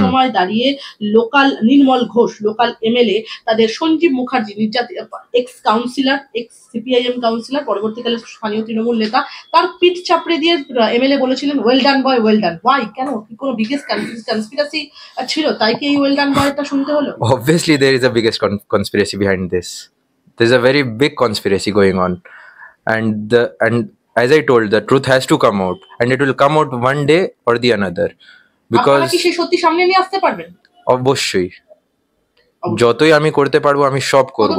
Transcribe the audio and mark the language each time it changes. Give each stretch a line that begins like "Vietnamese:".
Bangla: সময় দাঁড়িয়ে লোকাল নির্মল Ghosh, local MLA, তাদের Sanjeev Mukherjee ex councillor, x CPIM councillor, পরবর্তীকালে স্থানীয় তৃণমূল নেতা, তার পিঠ চাপড়ে দিয়ে এমএলএ বলেছিলেন
English: Well done boy, well done. Why,
Bangla: কেন? কি কোনো বিগেস্ট কনস্পিরাসি ছিল তাই কি এই ওয়েল ডান বয়টা শুনতে হলো?
English: Obviously, there is a biggest conspiracy behind this. There's a very big conspiracy going on, and as I told, the truth has to come out, and it will come out one day or the another.
Bangla: আপনারা
English: Because
Bangla: কি সেই সত্যি সামনে নিয়ে আসতে পারবেন? অবশ্যই যতই আমি করতে পারবো আমি সব করব,